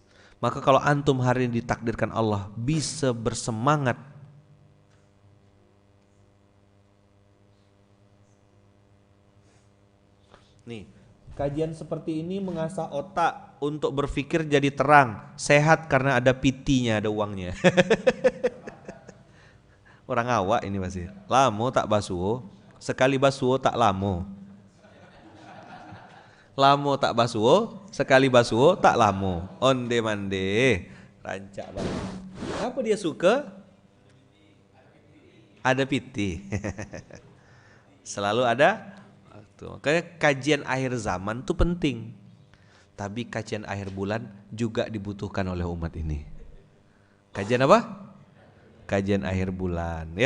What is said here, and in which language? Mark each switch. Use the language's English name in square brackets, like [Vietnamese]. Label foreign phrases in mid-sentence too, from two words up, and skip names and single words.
[Indonesian] Maka kalau antum hari ini ditakdirkan Allah bisa bersemangat nih, kajian seperti ini mengasah otak untuk berpikir jadi terang, sehat karena ada PT-nya, ada uangnya. Orang awak ini masih. [Minangkabau] Lamo tak basuh, sekali basuh tak lamo. Lamo tak basuh, sekali basuh tak lamo. Onde mande, rancak [Indonesian] banget. Apa dia suka? Ada PT. Selalu ada. Kayak kajian akhir zaman itu penting. Tapi kajian akhir bulan juga dibutuhkan oleh umat ini. Kajian apa? Kajian akhir bulan ya.